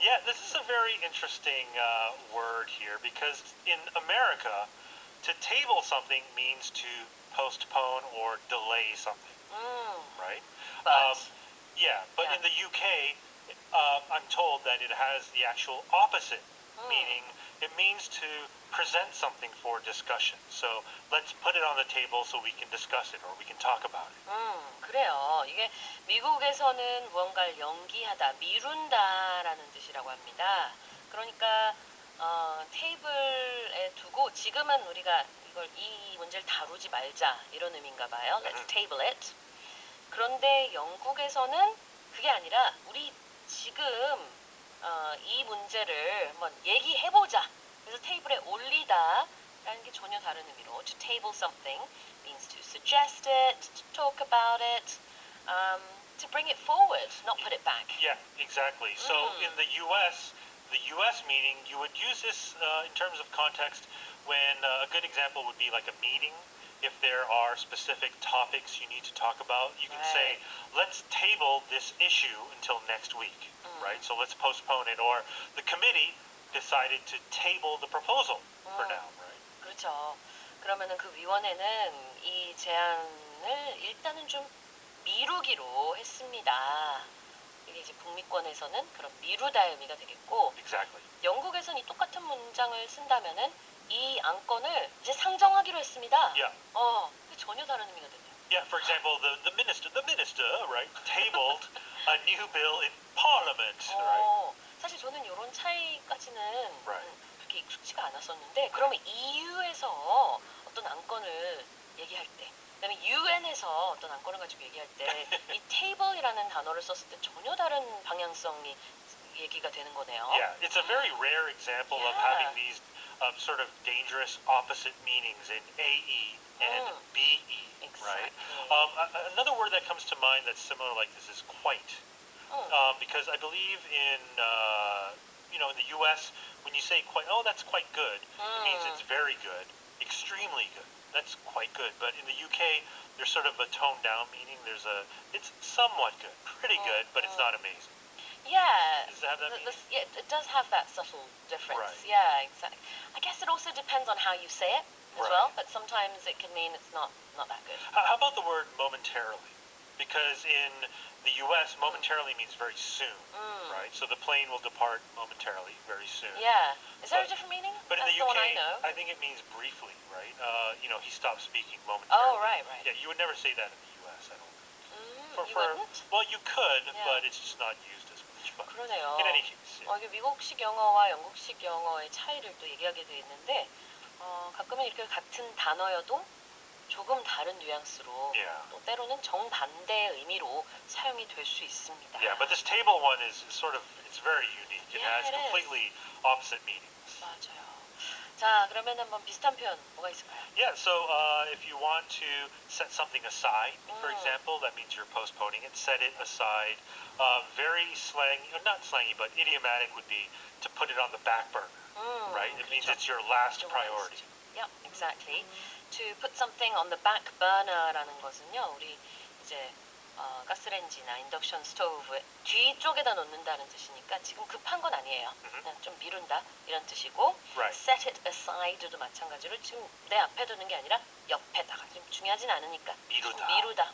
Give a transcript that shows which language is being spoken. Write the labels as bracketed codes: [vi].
[en] Yeah, this is a very interesting word here because in America, to table something means to postpone or delay something, right? But But Yeah. in the UK, I'm told that it has the actual opposite meaning. It means to present something for discussion. So let's put it on the table so we can discuss it or we can talk about it. [ko] 그래요. 이게 미국에서는 무언가를 연기하다, 미룬다라는 뜻이라고 합니다. 그러니까 테이블에 두고 지금은 우리가 이 문제를 다루지 말자 이런 의미인가 봐요. [en] Let's table it. [ko] 그런데 영국에서는 그게 아니라 우리 지금 이 문제를 한번 얘기해보자. 그래서 테이블에 올리다라는 게 전혀 다른 의미로 [en] to table something means to suggest it, to talk about it, to bring it forward, not put it back. Yeah, exactly. So in the U.S. meaning, you would use this in terms of context when a good example would be like a meeting. If there are specific topics you need to talk about, you can say, let's table this issue until next week, right? So let's postpone it. Or the committee decided to table the proposal for now, right? [ko] 그렇죠. 그러면은 그 위원회는 이 제안을 일단은 좀 미루기로 했습니다. 이게 이제 북미권에서는 그런 미루다의 의미가 되겠고, [en] Exactly. [ko] 영국에서는 이 똑같은 문장을 쓴다면은 이 안건을 이제 상정하기로 했습니다. [en] Yeah. [ko] 근데 전혀 다른 의미가 되네요. [en] Yeah, for example, the minister, right, tabled a new bill in Parliament, right? [ko] 사실 저는 이런 차이까지는 [en] Right. [ko] 그렇게 익숙치가 않았었는데, 그러면 EU에서 어떤 안건을 얘기할 때, 그다음에 UN에서 어떤 안건을 가지고 얘기할 때, 이 table이라는 단어를 썼을 때 전혀 다른 방향성이 얘기가 되는 거네요. [en] Yeah, it's a very rare example of having these sort of dangerous opposite meanings in AE and BE, right? Another word that comes to mind that's similar like this is quite, because I believe in in the U.S. when you say quite, that's quite good, it means it's very good, extremely good. That's quite good. But in the UK, there's sort of a toned down meaning. It's somewhat good, pretty good, but it's not amazing. Yeah. Does it have that meaning? Yeah, it does have that subtle difference. Right. Yeah, exactly. I guess it also depends on how you say it as Right. well, but sometimes it can mean it's not that good. How about the word momentarily? Because in the U.S., momentarily means very soon, right? So the plane will depart momentarily, very soon. Yeah. Is there a different meaning? But in That's the the UK, one I know. I think it means briefly, right? He stopped speaking momentarily. Oh, right. Yeah, you would never say that in the U.S., I don't think. You wouldn't? Well, you could, Yeah. but it's just not used as much. But [ko] 그러네요. [en] in any case, yeah. [ko] 이게 미국식 영어와 영국식 영어의 차이를 또 얘기하게 돼 있는데, 가끔은 이렇게 같은 단어여도 조금 다른 뉘앙스로 [en] Yeah. [ko] 또 때로는 정반대의 의미로 사용이 될 수 있습니다. [en] Yeah, but this table one is sort of, it's very unique. It Yeah, has it is. completely opposite meanings. [ko] 맞아요. 자, 그러면 한번 비슷한 표현 뭐가 있을까요? [en] Yeah, so if you want to set something aside, for example, that means you're postponing it. Set it aside. Very slangy, not slangy, but idiomatic would be to put it on the back burner, right? It means it's your last priority. Yep, exactly. To put something on the back burner [ko] 라는 것은요, 우리 이제 가스레인지나 인덕션 스토브 뒤쪽에다 놓는다는 뜻이니까 지금 급한 건 아니에요. 그냥 좀 미룬다 이런 뜻이고, [en] Right. set it aside [ko] 도 마찬가지로 지금 내 앞에 두는 게 아니라 옆에다가 좀 중요하진 않으니까 미루다.